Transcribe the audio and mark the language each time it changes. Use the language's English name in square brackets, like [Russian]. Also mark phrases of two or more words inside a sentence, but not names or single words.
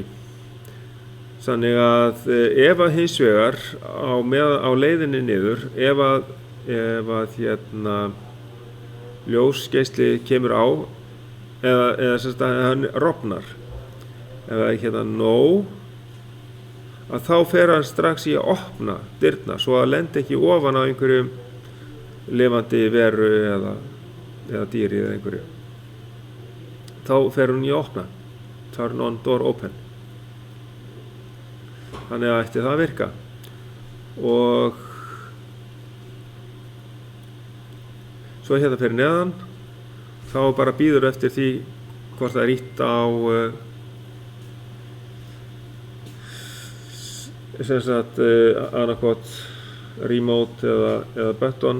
[Icelandic] Þannig að ef að hins vegar á leiðinni niður, ef að ljósgeisli kemur á eða sem sagt að hann rofnar, ef það er no, að þá fer hann strax í að opna dyrnar svo að lendi ekki ofan á einhverjum lifandi veru eða dýri eða einhverju. Þá fer hún í að opna, [English] turn on door open. [Icelandic] Þannig að ætti það að virka. Og svo fyrir neðan, þá bara bíður eftir því hvort það er ýtt á annarkot remote eða button.